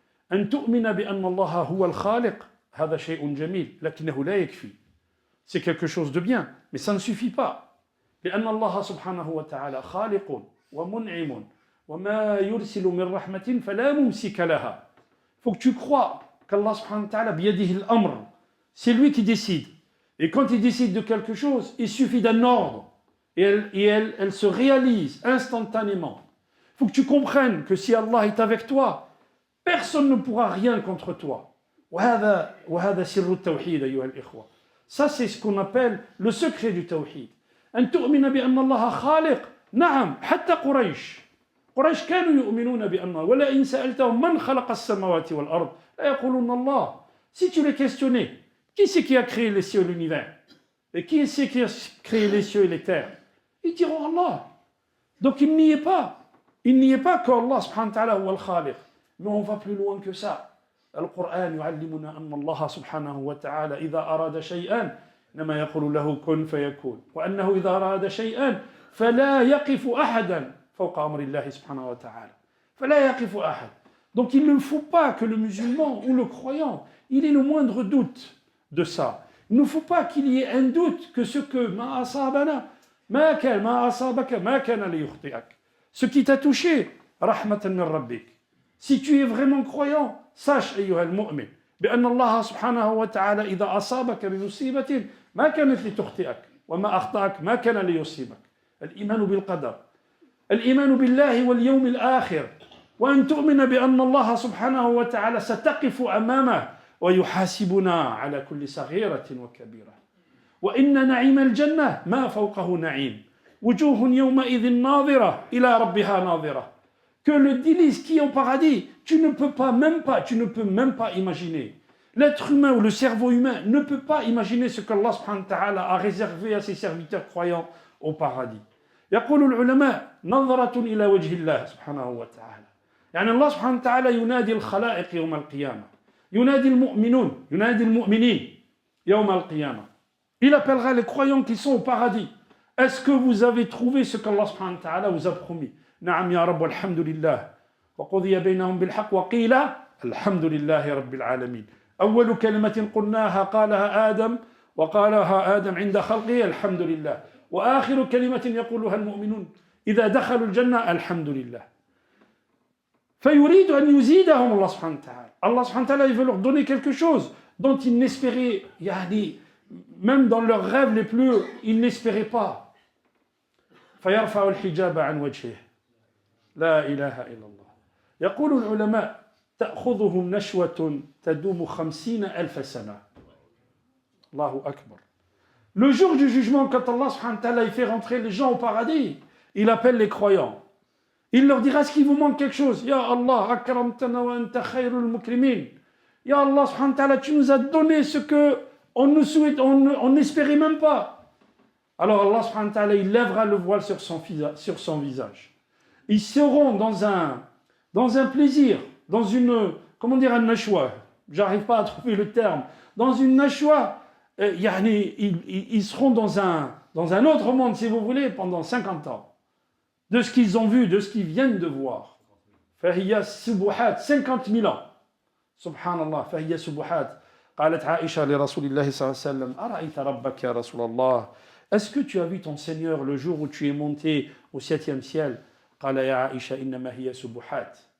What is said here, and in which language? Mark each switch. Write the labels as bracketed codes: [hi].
[ar] أن تؤمن بأن الله هو الخالق هذا شيء جميل لكنه لا يكفي [fr] c'est quelque chose de bien, mais ça ne suffit pas. [ar] لأن الله سبحانه وتعالى خالق ومنعم وما يرسل من رحمة فلا ممسك لها. [fr] Il faut que tu crois qu'Allah subhanahu wa ta'ala [ar] بيده الأمر. [fr] C'est lui qui décide. Et quand il décide de quelque chose, il suffit d'un ordre. Et elle se réalise instantanément. Il faut que tu comprennes que si Allah est avec toi, personne ne pourra rien contre toi. [ar] وهذا سر التوحيد أيها الإخوة. [fr] Ça, c'est ce qu'on appelle le secret du tawhid. [ar] أن تؤمن بأن الله خالق. نعم حتى قريش كانوا يؤمنون بأن ولئن سألتهم من خلق السماوات والأرض لا يقولون الله. [fr] Si tu les questionnais, qui c'est qui a créé les cieux et l'univers? Et qui c'est qui a créé les cieux et les terres? Ils diront Allah. Donc il n'y est pas qu'Allah subhanahu wa ta'ala huwa al-khaliq. Mais on va plus loin que ça. [ar] القرآن يعلمنا أن الله سبحانه وتعالى إذا أراد شيئا إنما يقول له كن فيكون وأنه إذا أراد شيئا فلا يقف أحدا فوق أمر الله سبحانه وتعالى فلا يقف أحد. [fr] Donc il ne faut pas que le musulman ou le croyant il ait le moindre doute de ça. Il ne faut pas qu'il y ait un doute que ce que [ar] ما أصابنا ما أصابك ما كان ليخطئك. [fr] Ce qui t'a touché [ar] رحمة من ربك. [fr] Si tu es vraiment croyant sache [ar] أيها المؤمن بأن الله سبحانه وتعالى إذا أصابك بمصيبة ما كانت لتخطئك وما أخطأك ما كان ليصيبك. الإيمان بالقدر الإيمان بالله واليوم الآخر وأن تؤمن بأن الله سبحانه وتعالى ستقف أمامه ويحاسبنا على كل صغيرة وكبيرة وإن نعيم الجنة ما فوقه نعيم وجوه يومئذ ناظرة إلى ربها ناظرة. [fr] Que le délice qui est au paradis, tu ne peux même pas imaginer. L'être humain ou le cerveau humain ne peut pas imaginer ce qu'Allah subhanahu wa ta'ala a réservé à ses serviteurs croyants au paradis. [ar] يقول العلماء نظرة إلى وجه الله سبحانه وتعالى. يعني الله سبحانه وتعالى ينادي الخلائق يوم القيامة. ينادي المؤمنين يوم القيامة. [fr] Il appellera les croyants qui sont au paradis. Est-ce que vous avez trouvé ce qu'Allah subhanahu wa ta'ala vous a promis? [ar] نعم يا رب والحمد لله وقضي بينهم بالحق وقيل الحمد لله رب العالمين. أول كلمة قلناها قالها آدم عند خلقه الحمد لله وآخر كلمة يقولها المؤمنون إذا دخلوا الجنة الحمد لله. فيريد أن يزيدهم الله سبحانه وتعالى. [fr] Allah subhanahu wa ta'ala il veut leur donner quelque chose dont ils n'espéraient même dans leurs rêves les plus ils n'espéraient pas. [ar] فيرفع الحجاب عن وجهه لا إله إلا الله. يقول العلماء تأخذهم نشوة تدوم 50,000 سنة. الله أكبر. [fr] Le jour du jugement, quand Allah subhanahu wa ta'ala il fait rentrer les gens au paradis, il appelle les croyants. Il leur dira, est-ce qu'il vous manque quelque chose? [ar] Ya Allah, akramtana wa anta khayrul mukrimin. [fr] Ya Allah, subhanahu wa ta'ala, tu nous as donné ce que on n'espérait même pas. Alors Allah, subhanahu wa ta'ala, il lèvera le voile sur son visage. Ils seront dans un plaisir, dans une, comment dire, un nashwa. J'arrive pas à trouver le terme. Dans une nashwa, ils seront dans un autre monde, si vous voulez, pendant 50 ans. De ce qu'ils ont vu, de ce qu'ils viennent de voir. [ar] Fahiya subuhat, [fr] 50 000 ans. [ar] Subhanallah, fahiya subuhat. قالت عائشة لرسول الله صلى الله عليه وسلم أرأيت ربك يا رسول الله. [fr] Est-ce que tu as vu ton Seigneur le jour où tu es monté au 7e ciel? [ar] قال يا عائشة إنما هي سبحات.